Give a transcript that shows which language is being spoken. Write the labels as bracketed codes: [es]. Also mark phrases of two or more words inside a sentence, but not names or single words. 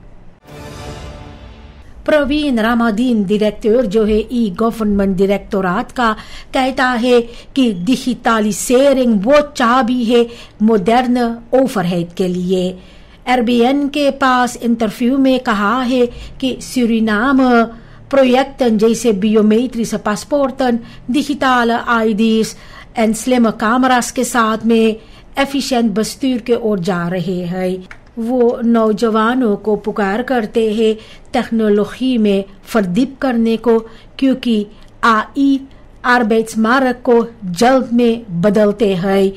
[hns] प्रवीण रामादीन डायरेक्टर जो है ई गवर्नमेंट डायरेक्टोरात का कहता है कि डिजिटलाइजेशन वो चाबी है [nl] moderne overheid [hns] के लिए. RBN के पास इंटरव्यू में कहा है कि सूरीनाम projecten जैसे [nl] biometrische paspoorten, digitale ID's en slimme camera's [hns] के साथ में [nl] efficiënt bestuur [hns] के ओर जा रहे हैं. वो नौजवानों को पुकार करते हैं टेक्नोलॉजी में फर्दीप करने को, क्योंकि AI arbeidsmarkt को जल्द में बदलते हैं.